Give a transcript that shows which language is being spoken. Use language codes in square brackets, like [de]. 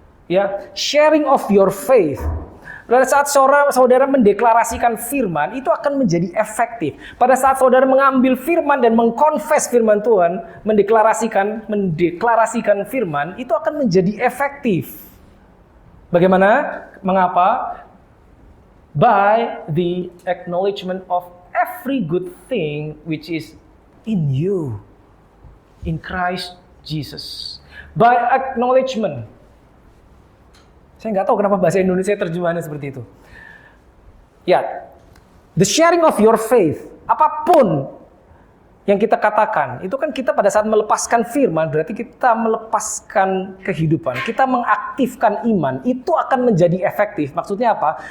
[en] Ya, sharing of your faith. [id] Pada saat saudara mendeklarasikan firman, itu akan menjadi efektif. Pada saat saudara mengambil firman dan mengkonfes firman Tuhan, mendeklarasikan firman, itu akan menjadi efektif. Bagaimana? Mengapa? [en] By the acknowledgement of every good thing which is in you, in Christ Jesus. By acknowledgement. [id] Saya nggak tahu kenapa bahasa Indonesia terjemahannya seperti itu. Ya, [en] the sharing of your faith, [id] apapun yang kita katakan, itu kan kita pada saat melepaskan firman, berarti kita melepaskan kehidupan, kita mengaktifkan iman, itu akan menjadi efektif. Maksudnya apa?